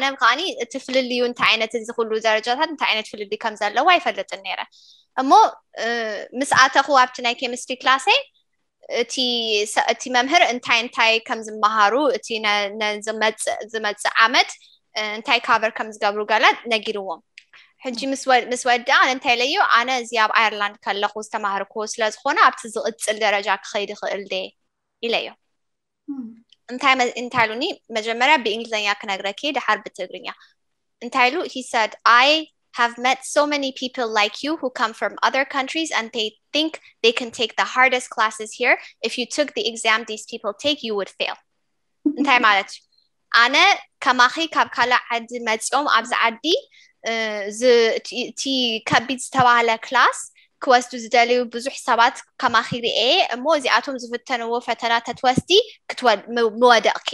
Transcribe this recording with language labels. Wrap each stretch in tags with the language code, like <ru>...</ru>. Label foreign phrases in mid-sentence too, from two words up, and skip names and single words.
<ti>ከዓኒ እቲ ፍልልዩ እንታይ ዓይነት እዚ ኩሉ ደረጃታት እንታይ ዓይነት ፍልልዩ ከም ዘለዎ ኣይፈልጥን ነይረ እሞ ምስ ኣተኹ ኣብቲ ናይ ኬሚስትሪ ክላሰይ እቲ መምህር እንታይ ከም ዝመሃሩ እቲ ዝመፅእ ዓመት እንታይ ካቨር ከም ዝገብሩ ገለ ነጊርዎም ሕጂ ምስ ወዳ ኣነ እንታይ ለዩ ኣነ እዚ ኣብ ኣየርላንድ ከለኹ ዝተማሃርኩ ስለ ዝኾነ ኣብቲ ዝቕፅል ደረጃ ክኸይድ ይኽእል ደ ኢለዮ እንታይ ሉኒ መጀመሪያ ብእንግሊዝኛ ክነግረኪ ድሓር ብትግርኛ እንታይ ሉ</ti> <en>he said I have met so many people like you who come from other countries and they think they can take the hardest classes here if you took the exam these people take you would fail</en> <ti>እንታይ ማለት ኣነ ከማኺ ካብ ካልእ ዓዲ መፅኦም ኣብዚ ዓዲ ti ከቢድ ዝተባሃለ ክላስ ክወስዱ ዝደልዩ ብዙሕ ሰባት ከማኺ ርኤ እሞ እዚኣቶም ዝፍተንዎ ፈተና ተትወስዲ ክትወድቕኪ</ti>